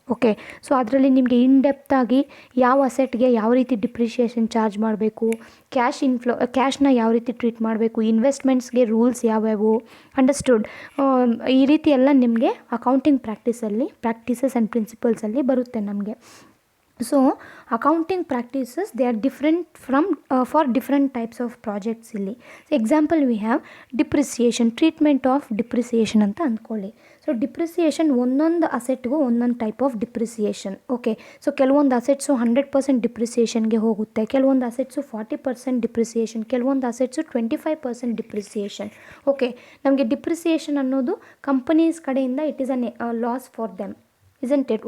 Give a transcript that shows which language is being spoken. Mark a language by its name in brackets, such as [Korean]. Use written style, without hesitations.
[Kannada] Okay, so ಅದರಲ್ಲಿ ನಿಮಗೆ ಇನ್ಡೆಪ್ತಾಗಿ ಯಾವ ಅಸೆಟ್ಗೆ ಯಾವ ರೀತಿ ಡಿಪ್ರಿಷಿಯೇಷನ್ ಚಾರ್ಜ್ ಮಾಡಬೇಕು, ಕ್ಯಾಶ್ನ ಯಾವ ರೀತಿ ಟ್ರೀಟ್ ಮಾಡಬೇಕು, ಇನ್ವೆಸ್ಟ್ಮೆಂಟ್ಸ್ಗೆ ರೂಲ್ಸ್ ಯಾವ್ಯಾವು, ಅಂಡರ್ಸ್ಟುಡ್, ಈ ರೀತಿ ಎಲ್ಲ ನಿಮಗೆ ಅಕೌಂಟಿಂಗ್ ಪ್ರಾಕ್ಟೀಸಸ್ ಆ್ಯಂಡ್ ಪ್ರಿನ್ಸಿಪಲ್ಸಲ್ಲಿ ಬರುತ್ತೆ ನಮಗೆ. [English] So accounting practices, they are different from for different types of projects ಇಲ್ಲಿ. So example we have depreciation, treatment of depreciation [Kannada] ಅಂತ ಅಂದ್ಕೊಳ್ಳಿ. ಸೊ ಡಿಪ್ರಿಸಿಯೇಷನ್ ಒಂದೊಂದು ಅಸೆಟ್ಗೂ ಒಂದೊಂದು type of depreciation. Okay, so ಕೆಲವೊಂದು ಅಸೆಟ್ಸು 100% ಡಿಪ್ರಿಸಿಯೇಷನ್ಗೆ ಹೋಗುತ್ತೆ, ಕೆಲವೊಂದು ಅಸೆಟ್ಸು 40% ಡಿಪ್ರಿಸಿಯೇಷನ್, ಕೆಲವೊಂದು ಅಸೆಟ್ಸು 25% ಡಿಪ್ರಿಸಿಯೇಷನ್. ಓಕೆ, ನಮಗೆ ಡಿಪ್ರಿಸಿಯೇಷನ್ ಅನ್ನೋದು ಕಂಪನೀಸ್ ಕಡೆಯಿಂದ [English] It is a loss for them, isn't it.